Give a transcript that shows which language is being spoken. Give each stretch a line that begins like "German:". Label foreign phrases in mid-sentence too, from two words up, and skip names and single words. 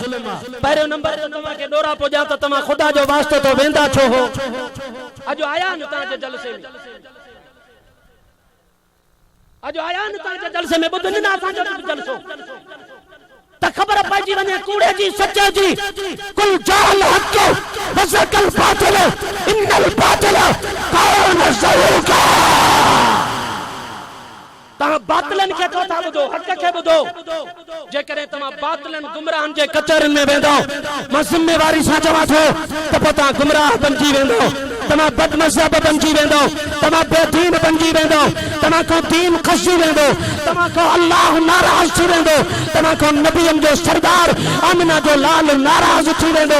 Sindhi: पहिरियों नंबर ते तव्हांखे ॾोरा पुॼा त तव्हां ख़ुदा जो वास्तो तो वेंदा छो हो? अॼु आया आहिनि तव्हांजे जलसे में, अॼु आया आहिनि तव्हांजे जलसे में, ॿुधनि न असांजो जलसो। त खबर पइजी वञे कूड़े जी सचे जी।
Arabic: قل جاء الحق وزهق الباطل إن الباطل كان زهوقا.
Sindhi: तव्हां बातिलन खे छो था ॿुधो, हक़ खे ॿुधो। जेकॾहिं तव्हां बातिलन गुमराहन जे कचहरियुनि में वेंदो, मां ज़िम्मेवारी सां चवां थो त पोइ तव्हां गुमराह बणिजी वेंदो, तव्हां बदमज़हब बणिजी वेंदो, तव्हां बेदीन बणिजी वेंदो, तव्हां खां दीन खसी वेंदो, तव्हां खां अल्लाह नाराज़ थी वेंदो, तव्हां खां नबियनि जो सरदार आमिना जो लाल नाराज़ थी वेंदो।